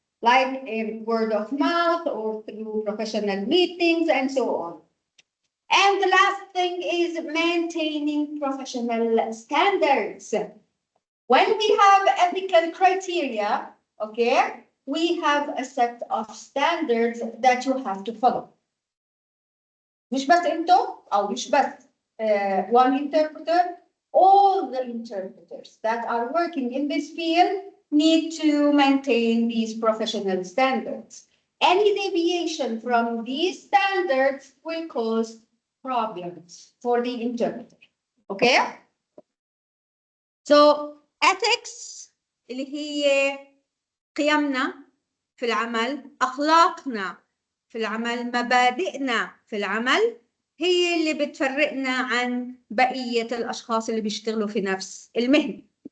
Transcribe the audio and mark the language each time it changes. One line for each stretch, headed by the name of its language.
English: Like in word of mouth or through professional meetings and so on. And the last thing is maintaining professional standards. When we have ethical criteria, okay, we have a set of standards that you have to follow.
Arabic: مش بس انتو او مش بس
English: one interpreter all the interpreters that are working in this field need to maintain these professional standards. Any deviation from these standards will cause problems for the interpreter. Okay? So ethics
Arabic: اللي هي قيمنا في العمل، أخلاقنا في العمل، مبادئنا في العمل، هي اللي بتفرقنا عن بقية الأشخاص اللي بيشتغلوا في نفس المهنة.